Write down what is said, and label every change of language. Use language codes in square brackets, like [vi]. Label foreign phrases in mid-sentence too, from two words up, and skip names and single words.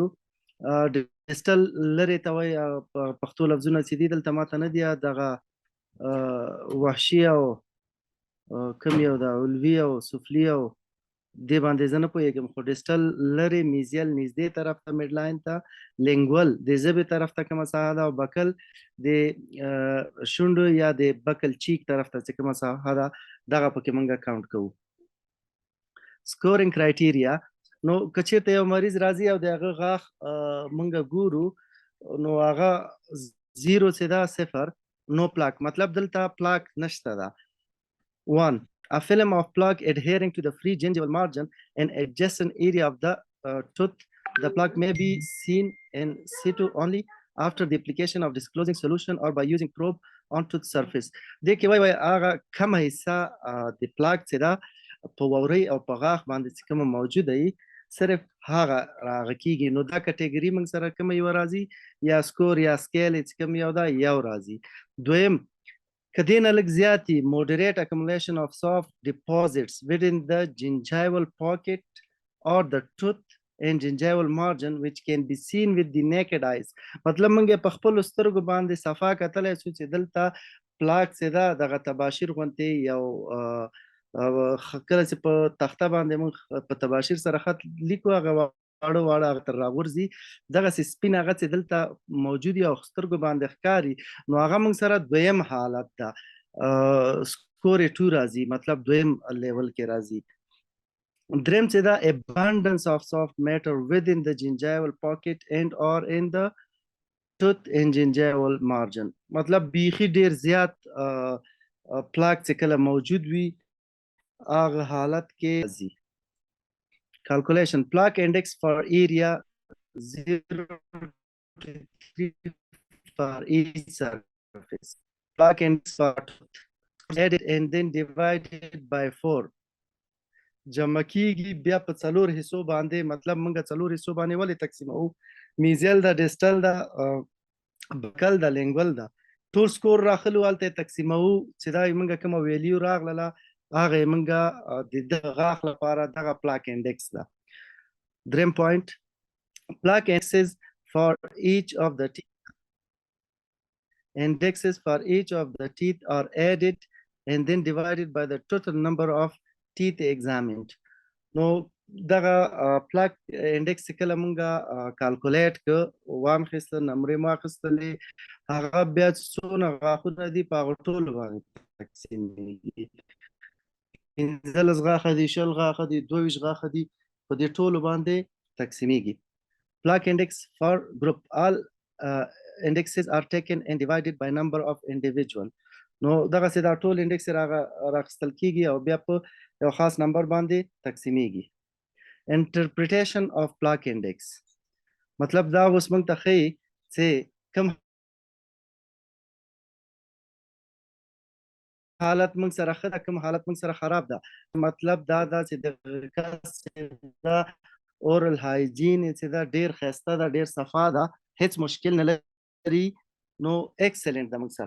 [ps] ډیسټل لرې ته وایي پښتو لفظونه چې دي دلته ماته نه دي دغه وحشي او کوم یو د علوي او سفلي او دې باندې زه نه پوهېږم، خو ډیسټل لرې، میزیل نږدې طرف ته [en] mid line [ps] ته، لینګول د ژبې طرف ته کومه ساحه ده او بکل د شونډو یا د [en] buccal cheek [ps] طرف ته چې کومه ساحه ده دغه پکې موږ کاونټ کوو. [en] scoring criteria, [ps] نو که چېرته یو مریض راځي او د هغه غاښ موږ ګورو نو هغه 0 چې ده 0 نو پلاک، مطلب دلته پلاک نشته ده. 1. [en] A film of plaque adhering to the free gingival margin and adjacent area of the tooth. The plaque may be seen in situ only after the application of disclosing solution or by using probe on tooth surface. [ps] دې کې وایي هغه کومه حصه د پلاک چې ده په وورۍ او په غاښ باندې چې کومه موجوده وي صرف هغه راغه کېږي. نو دا کټګوري موږ سره کومه یوه راځي، یا سکور یا سکیل چې کوم یو ده یو راځي. دویم، که دې نه لږ زیات وي [en] moderate accumulation of soft deposits within the gingival pocket or the tooth and gingival margin which can be seen with the naked eyes. [ps] مطلب موږ په خپلو سترګو باندې صفا کتلی شو چې دلته پلاک چې ده دغه تباشیر غوندې یو کله چې په تخته باندې موږ په تباشیر سره خط لیکو هغه واړه واړه هغه تر راغورځي دغسې سپین هغه چې دلته موجود وي او سترګو باندې ښکاري نو هغه موږ سره دویم حالت ده، سکور یې 2 راځي، مطلب دویم لیول کې راځي. دریم چې ده [en] abundance of soft matter within the gingival pocket and or in the tooth and gingival margin. [ps] مطلب بیخي ډیر زیات پلاک چې کله موجود وي هغه حالت کې راځي. [en] Calculation. Plaque index for area 0 to 3 for each surface. Plaque index for added and then divided by 4. [ps] جمع کیږي بیا په څلور حصو باندې، مطلب موږ څلور حصو باندې ولې تقسیموو؟ میزیل ده، ډیسټل ده، بکل ده، لینګول ده، ټول سکور راخلو هلته یې تقسیموو چې دا موږ کومه ویلیو راغله هغه یې موږ د دغه غاښ لپاره دغه [en] plaque index [ps] ده. [en] دریم point, plaque indexes for each of the teeth. Indexes for each of the teeth are added and then divided by the total number of teeth examined. [ps] نو دغه [en] plaque index [ps] چې کله موږ کالکولیټ که وانخیسته نمرې مو اخیستلې هغه بیا څونه غاښونه دي په هغه ټولو باندې تقسیمیږي، 15 غاښه دي، 20 غاښه دي، 22 غاښه دي، په دې ټولو باندې تقسیمیږي. [en] Plaque index for group. All indexes are taken and divided by number of individual. [ps] نو دغسې دا ټول انډیکس راخیستل کېږي او بیا په یو خاص نمبر باندې تقسیمیږي. [en] Interpretation of plaque index. [ps] مطلب دا اوس موږ ته ښیي چې کوم حالت موږ سره ښه ده، کوم حالت موږ سره خراب ده. مطلب دا ده چې دغه کس دا [en] oral hygiene [ps] چې دا ډېر ښایسته ده، ډېر صفا ده، هیڅ مشکل نه لري، نو ایکسلنټ ده موږ سره.